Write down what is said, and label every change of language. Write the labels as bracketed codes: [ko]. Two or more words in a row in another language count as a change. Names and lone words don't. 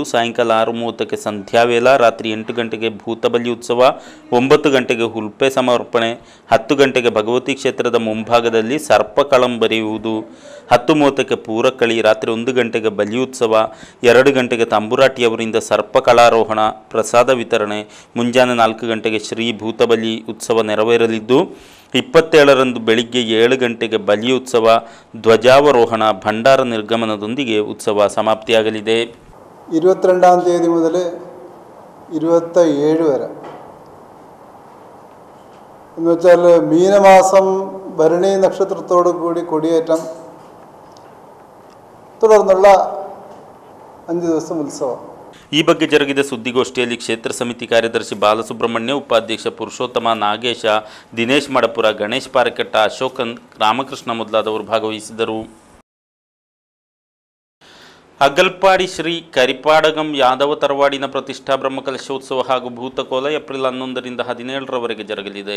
[kn] ಸಾಯಂಕಾಲ 6:30ಕ್ಕೆ ಸಂಧ್ಯಾವೇಲ, ರಾತ್ರಿ 8 ಗಂಟೆಗೆ ಭೂತಬಲಿ ಉತ್ಸವ, 9 ಗಂಟೆಗೆ ಹುಲ್ಪೆ ಸಮರ್ಪಣೆ, 10 ಗಂಟೆಗೆ ಭಗವತಿ ಕ್ಷೇತ್ರದ ಮುಂಭಾಗದಲ್ಲಿ ಸರ್ಪಕಳಂ ಬರೆಯುವುದು, 10:30ಕ್ಕೆ ಪೂರಕಳಿ, ರಾತ್ರಿ 1 ಗಂಟೆಗೆ ಬಲಿಯುತ್ಸವ, 2 ಗಂಟೆಗೆ ತಂಬುರಾಟಿಯವರಿಂದ ಸರ್ಪಕಳಾರೋಹಣ, ಪ್ರಸಾದ ವಿತರಣೆ, ಮುಂಜಾನೆ 4 ಗಂಟೆಗೆ ಶ್ರೀ ಭೂತಬಲಿ ಉತ್ಸವ ನೆರವೇರಲಿದ್ದು 27ರಂದು ಬೆಳಿಗ್ಗೆ 7 ಗಂಟೆಗೆ ಬಲಿಯುತ್ಸವ, ಧ್ವಜಾವರೋಹಣ, ಭಂಡಾರ ನಿರ್ಗಮನದೊಂದಿಗೆ ಉತ್ಸವ സമാപ്തിയാകಲಿದೆ. [ml] 22ാം തീയതി മുതൽ 27 വരെ എന്ന് വെച്ചാൽ മീനമാസം ഭരണി നക്ഷത്രത്തോടു കൂടി കൊടിയേറ്റം തുടർന്നുള്ള 5 ദിവസം ഉത്സവം. [kn] ಈ ಬಗ್ಗೆ ಜರುಗಿದ ಸುದ್ದಿಗೋಷ್ಠಿಯಲ್ಲಿ ಕ್ಷೇತ್ರ ಸಮಿತಿ ಕಾರ್ಯದರ್ಶಿ ಬಾಲಸುಬ್ರಹ್ಮಣ್ಯ, ಉಪಾಧ್ಯಕ್ಷ ಪುರುಷೋತ್ತಮ, ನಾಗೇಶ, ದಿನೇಶ್ ಮಡಪುರ, ಗಣೇಶ್ ಪಾರಕಟ್ಟ, ಅಶೋಕನ್, ರಾಮಕೃಷ್ಣ ಮೊದಲಾದವರು ಭಾಗವಹಿಸಿದರು. ಅಗಲ್ಪಾಡಿ ಶ್ರೀ ಕರಿಪಾಡಗಂ ಯಾದವ ತರವಾಡಿನ ಪ್ರತಿಷ್ಠಾ ಬ್ರಹ್ಮಕಲಶೋತ್ಸವ ಹಾಗೂ ಭೂತಕೋಲ ಏಪ್ರಿಲ್ 11ರಿಂದ 17ರವರೆಗೆ ಜರುಗಲಿದೆ.